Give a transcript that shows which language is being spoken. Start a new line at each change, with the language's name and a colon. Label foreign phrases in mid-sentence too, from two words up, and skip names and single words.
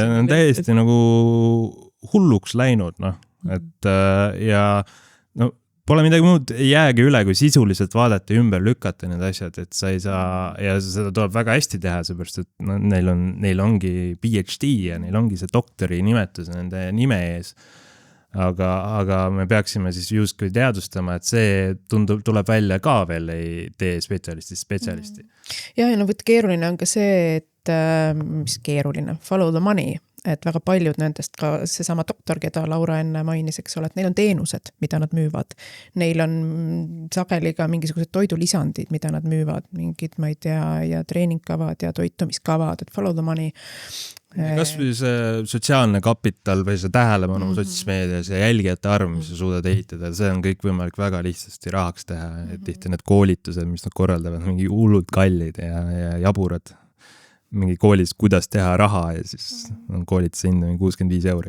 Estonian: Ja nad on täiesti nagu hulluks läinud, et ja pole midagi muud, ei jäägi üle, kui sisuliselt vaadata ja ümber lükata need asjad, et sa ei saa, ja seda tuleb väga hästi teha, seepärast, et neil ongi PhD ja neil ongi see doktori nimetus nende nime ees. Aga me peaksime siis justkui teadvustama, et see tuleb välja ka veel ei tee spetsialisti. Ja keeruline on ka see, et mis keeruline,
English: follow the money.
Estonian: Et väga paljud nendest, ka seesama doktor, keda Laura enne mainis, eks ole, et neil on teenused, mida nad müüvad. Neil on sageli ka mingisugused toidulisandid, mida nad müüvad, mingid, ma ei tea, ja treeningkavad ja toitumiskavad, et
English: follow the money.
Estonian: Kas või see sotsiaalne kapital või see tähelepanu sotsiaalmeedias ja jälgijate arv, mis sa suudad ehitada, see on kõik võimalik väga lihtsasti rahaks teha. Tihti need koolitused, mis nad korraldavad, mingi hullud kallid ja jaburad. Mingi koolis, kuidas teha raha ja siis on koolitus hinda 65 €.